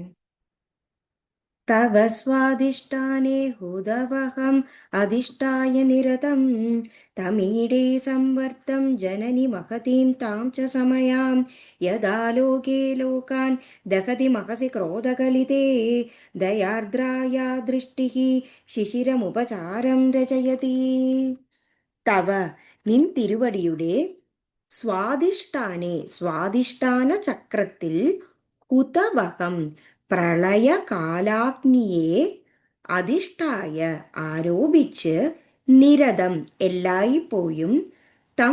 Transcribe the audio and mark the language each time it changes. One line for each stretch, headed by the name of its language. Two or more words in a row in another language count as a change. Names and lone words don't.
Sanskrit: तव स्वादिष्टाने हुदवहम् अधिष्ठाय निरतं तमीडे संवर्तं जननि महतीं तां च समयां यदा लोके लोकान् दहति महसि क्रोधकलिते दयार्द्राया दृष्टिः शिशिरमुपचारं रचयति.
Malayalam: തവ നിൻ തിരുവടിയുടെ സ്വാദിഷ്ടാനെ സ്വാദിഷ്ടാന ചക്രത്തിൽ ഹുതവഹം പ്രളയകാലാഗ്നിയെ അധിഷ്ഠായ ആരോപിച്ച് നിരതം എല്ലായ്പ്പോഴും തം